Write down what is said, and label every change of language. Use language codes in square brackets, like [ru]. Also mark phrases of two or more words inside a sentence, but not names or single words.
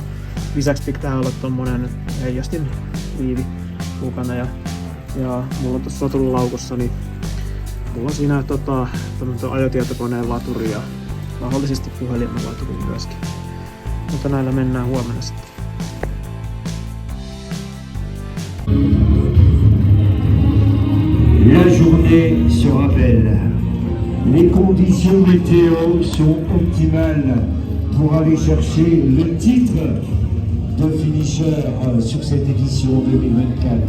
[fi] Lisäksi pitää olla tommonen heijastin liivi mukana ja mulla on tuossa sotululaukussa, niin mulla on siinä ajotietokoneen laturi ja mahdollisesti puhelimen laturi myöskin. Mutta näillä mennään huomenna sitten. [fr] La journée se rappelle. Les conditions météo sont optimales pour aller chercher le titre de finisher sur cette édition 2024.